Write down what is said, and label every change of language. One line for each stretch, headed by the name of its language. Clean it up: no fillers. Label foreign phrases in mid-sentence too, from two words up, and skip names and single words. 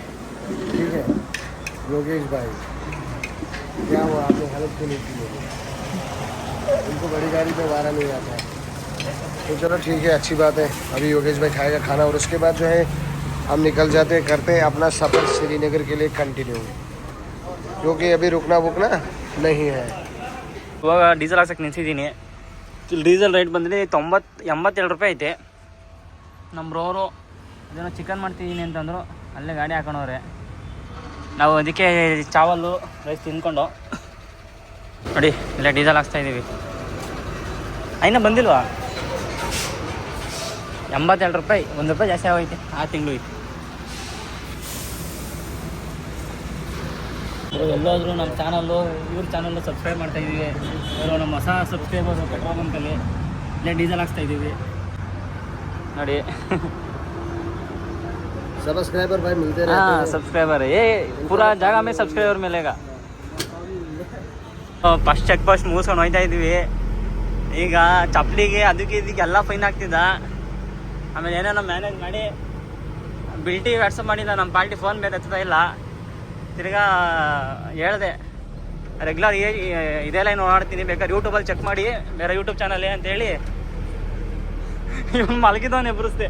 Hindi: ठीक है योगेश भाई, क्या हुआ आपने हेल्प क्यों नहीं की मुझे? उनको बड़ी गाड़ी में वारा नहीं आता है. तो चलो ठीक है, अच्छी बात है. अभी योगेश भाई खाएगा खाना और उसके बाद जो है हम निकल जाते करते हैं अपना सफ़र श्रीनगर के लिए कंटिन्यू, क्योंकि अभी रुकना वुकना नहीं है.
Kannada: ಇವಾಗ ಡೀಸೆಲ್ ಹಾಕ್ಸಕ್ಕೆ ನಿಲ್ಸಿದ್ದೀನಿ.
English: diesel rate
Kannada: ಬಂದರೆ 82 ರೂಪಾಯಿ ಐತೆ. ನಮ್ಮ ಬ್ರೋರು ಅದೇನೋ ಚಿಕನ್ ಮಾಡ್ತಿದ್ದೀನಿ ಅಂತಂದರು, ಅಲ್ಲೇ ಗಾಡಿ ಹಾಕೊಂಡವ್ರೆ. ನಾವು ಅದಕ್ಕೆ ಚಾವಲ್ಲು ರೈಸ್ ತಿಂದ್ಕೊಂಡು ನೋಡಿ ಇಲ್ಲೇ ಡೀಸೆಲ್ ಹಾಕ್ಸ್ತಾ ಇದ್ದೀವಿ. ಇನ್ನೂ ಬಂದಿಲ್ವಾ? ರೂಪಾಯಿ, 1 ರೂಪಾಯಿ ಜಾಸ್ತಿ ಆಗೋಯ್ತೆ ಆ ತಿಂಗಳು ಐತೆ. ಎಲ್ಲೋದ್ರು ನಮ್ಮ ಚಾನಲ್ಲು ಇವ್ರ ಚಾನಲ್ಲು ಸಬ್ಸ್ಕ್ರೈಬ್ ಮಾಡ್ತಾಯಿದ್ದೀವಿ. ಇವರು ನಮ್ಮ ಹೊಸ ಸಬ್ಸ್ಕ್ರೈಬರು ಪೆಟ್ರೋಲ್ ಬಂಕಲ್ಲಿ ಇಲ್ಲೇ ಡೀಸೆಲ್ ಹಾಕ್ಸ್ತಾಯಿದ್ದೀವಿ ನೋಡಿ.
Hindi: सब्सक्राइबर भाई मिलते रहते हाँ हैं। सब्सक्राइबर है ये पूरा ಜಾಗ में सब्सक्राइबर मिलेगा.
English: first check post
Kannada: ಮುಗಿಸ್ಕೊಂಡು ಹೋಗ್ತಾ ಇದ್ದೀವಿ. ಈಗ ಚಪ್ಪಲಿಗೆ ಅದಕ್ಕೆ ಇದಕ್ಕೆ ಎಲ್ಲ ಫೈನ್ ಆಗ್ತಿದ್ದ. ಆಮೇಲೆ ಏನೇನೋ ಮ್ಯಾನೇಜ್ ಮಾಡಿ ಬಿಲ್ಟಿ ವಾಟ್ಸಪ್ ಮಾಡಿಲ್ಲ, ನಮ್ಮ ಪಾರ್ಟಿ ಫೋನ್ ಬೇರೆ ಎತ್ತಾ ಇಲ್ಲ. ತಿರ್ಗಾ ಹೇಳಿದೆ ರೆಗ್ಯುಲರ್ ಇದೆಲ್ಲ ಏನು ನೋಡ್ತೀನಿ, ಬೇಕಾದ್ರೆ ಯೂಟ್ಯೂಬಲ್ಲಿ ಚೆಕ್ ಮಾಡಿ ಬೇರೆ ಯೂಟ್ಯೂಬ್ ಚಾನಲ್ ಅಂತೇಳಿ ಇವನು ಮಲಗಿದವನು ಎಬ್ಬರಿಸ್ದೆ.